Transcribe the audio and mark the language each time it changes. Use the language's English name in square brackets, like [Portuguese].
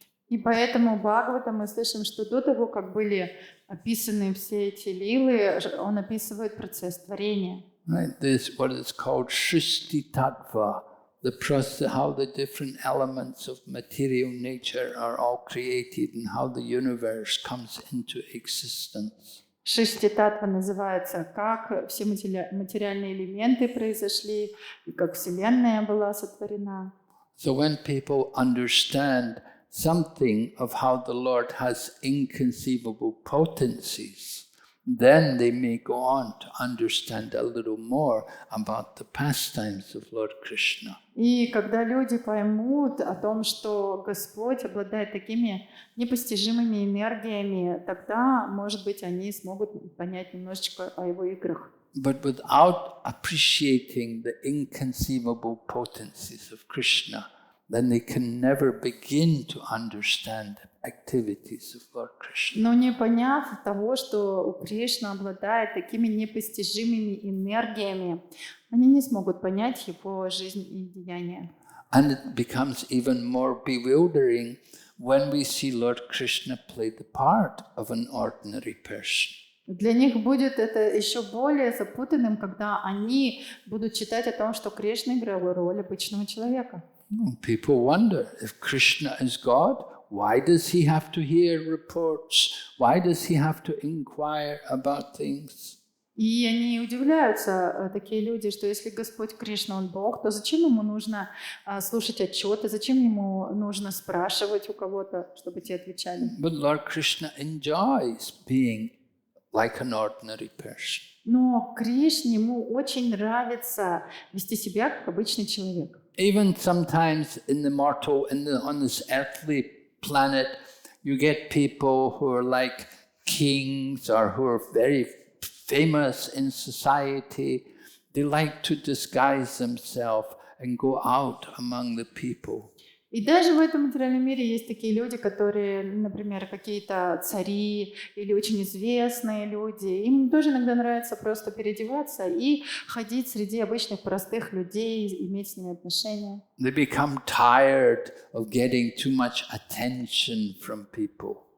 [Russian] И поэтому в Бхагаватам мы слышим, что до того, как были описаны все эти лилы, он описывает процесс творения. [English] Right? This what is called Srishti Tattva, the process, how the different elements of material nature are all created and how the universe comes into existence. [Russian] Шишти Татва называется, как все материальные элементы произошли, и как Вселенная была сотворена. [English] So when people understand something of how the Lord has inconceivable potencies, then they may go on to understand a little more about the pastimes of Lord Krishna. [Russian] И когда люди поймут о том, что Господь обладает такими непостижимыми энергиями, тогда, может быть, они смогут понять немножечко о его играх. [English] But without appreciating the inconceivable potencies of Krishna, then they can never begin to understand the activities of Lord Krishna. [Russian] Но не поняв того, что у Кришны обладает такими непостижимыми энергиями, они не смогут понять его жизнь и деяния. [English] And it becomes even more bewildering when we see Lord Krishna play the part of an ordinary person. [Russian] Для них будет это еще более запутанным, когда они будут читать о том, что Кришна играл роль обычного человека. [English] People wonder, if Krishna is God, why does he have to hear reports? Why does he have to inquire about things? [Russian] И они удивляются, такие люди, что если Господь Кришна, Он Бог, то зачем ему нужно слушать отчеты, зачем ему нужно спрашивать у кого-то, чтобы те отвечали? [English] But Lord Krishna enjoys being like an ordinary person. [Russian] Но Кришне ему очень нравится вести себя как обычный человек. [English] Even sometimes in the mortal, on this earthly planet, you get people who are like kings or who are very famous in society. They like to disguise themselves and go out among the people. [Russian] И даже в этом материальном мире есть такие люди, которые, например, какие-то цари или очень известные люди. Им тоже иногда нравится просто переодеваться и ходить среди обычных простых людей, иметь с ними отношения. [English] They become tired of getting too much attention from people.